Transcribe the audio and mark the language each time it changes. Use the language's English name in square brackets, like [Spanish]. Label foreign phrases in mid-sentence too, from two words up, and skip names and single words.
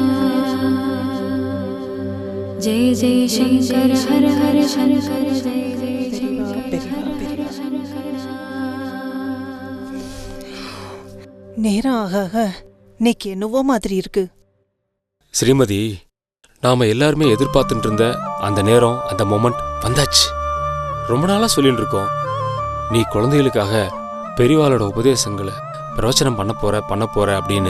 [Hindi] जय जय शंकर हर हर शंकर जय जय शंकर। [Tamil] நேரம் ஆக இன்னைக்கு என்னவோ மாதிரி இருக்கு. ஸ்ரீமதி, நாம எல்லாருமே எதிர்பார்த்துட்டு இருந்த அந்த நேரம், அந்த மொமெண்ட் வந்தாச்சு. ரொம்ப நாளா சொல்லிட்டு இருக்கோம், நீ குழந்தைகளுக்காக பெரியவாளோட உபதேசங்களை பிரவச்சனம் பண்ண போற அப்படின்னு.